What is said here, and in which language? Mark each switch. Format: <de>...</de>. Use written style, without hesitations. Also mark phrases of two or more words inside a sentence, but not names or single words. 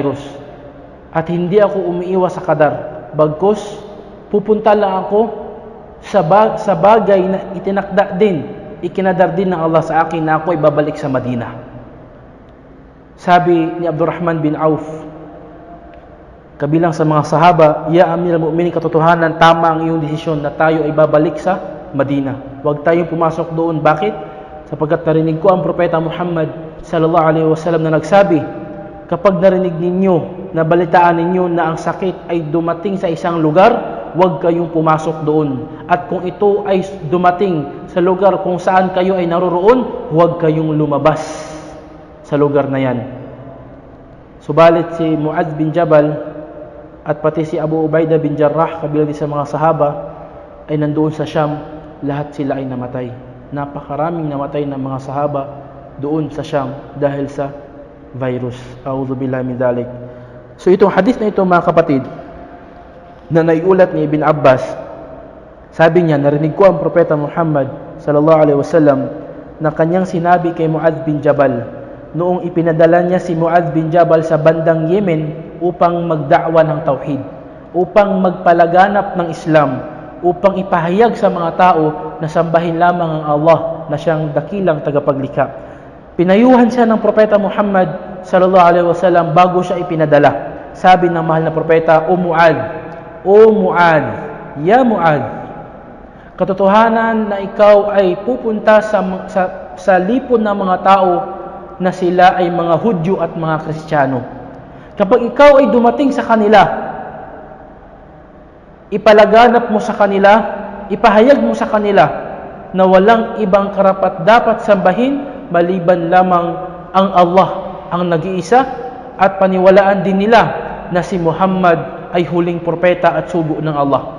<tl>At hindi ako umiiwas sa Qadar. Bagkus, pupunta lang ako sa bagay na itinakda din, ikinadar din ng Allah sa akin na ako ay babalik sa Madina. Sabi ni Abdurrahman bin Auf, kabilang sa mga sahaba,</tl> <ar>يا أمير المؤمنين,</ar> <tl>katotohanan, tama ang iyong desisyon na tayo ay babalik sa Madina. Huwag tayong pumasok doon. Bakit? Sapagkat narinig ko ang propeta Muhammad</tl> <ar>صلى الله عليه وسلم</ar> <tl>na nagsabi, kapag narinig ninyo, nabalitaan ninyo na ang sakit ay dumating sa isang lugar, huwag kayong pumasok doon. At kung ito ay dumating sa lugar kung saan kayo ay naroroon, huwag kayong lumabas sa lugar na yan. Subalit si Mu'adh bin Jabal at pati si Abu Ubaidah bin Jarrah, kabilang din sa mga sahaba, ay nandoon sa Sham. Lahat sila ay namatay. Napakaraming namatay ng mga sahaba doon sa Sham dahil sa virus.</tl> <ar>أعوذ بالله من ذلك.</ar> <tl>So itong hadith na ito, mga kapatid, na naiulat ni Ibn Abbas, sabi niya, narinig ko ang propeta Muhammad</tl> <ar>صلى الله عليه وسلم</ar> <tl>na kanyang sinabi kay Mu'adh bin Jabal noong ipinadala niya si Mu'adh bin Jabal sa bandang Yemen upang magda'wa ng tauhid, upang magpalaganap ng Islam, upang ipahayag sa mga tao na sambahin lamang ang Allah na siyang dakilang tagapaglikha. Pinayuhan siya ng propeta Muhammad</tl> <ar>صلى الله عليه وسلم</ar> <tl>bago siya ipinadala. Sabi ng mahal na propeta, O Mu'adh, ya Mu'adh, katotohanan na ikaw ay pupunta sa lipon ng mga tao na sila ay mga Hudyo at mga Kristiyano. Kapag ikaw ay dumating sa kanila, ipalaganap mo sa kanila, ipahayag mo sa kanila na walang ibang karapat-dapat sambahin maliban lamang ang Allah, ang nag-iisa, at paniwalaan din nila na si Muhammad ay huling propeta at sugo ng Allah.</tl>